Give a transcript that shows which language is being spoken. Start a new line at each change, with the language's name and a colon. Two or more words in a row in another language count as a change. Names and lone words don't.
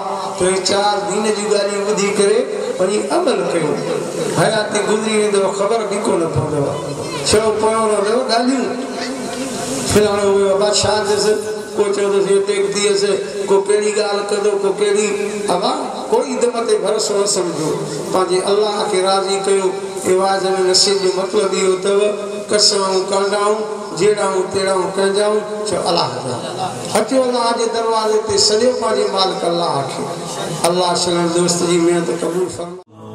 Sindhi: तो चार दीन जी ॻाल्हियूं ॿुधी करे वञी अमल कयो हयाती गुज़री वेंदो ख़बर बि कोन पवंदव छो पियो रहंदव ॻाल्हियूं फिलाणो वियो बादशाह थियसि को चवंदुसि टेक थियसि को कहिड़ी ॻाल्हि कंदो को कहिड़ी अवा कोई दम ते भरोसो न सम्झो पंहिंजे अल्लाह खे राज़ी कयो इवाज़ में नसीब जो मतिलबु इहो अथव कसमूं कंदाऊं जेड़ाऊं तेड़ाऊं कंजाऊं छो अल्लाह जा अचो अल्लाह जे दरवाज़े ते सॼो पंहिंजे मालिक अल्लाह खे अल्लाह सलाम दोस्त जी महिनत क़बूल फरमा।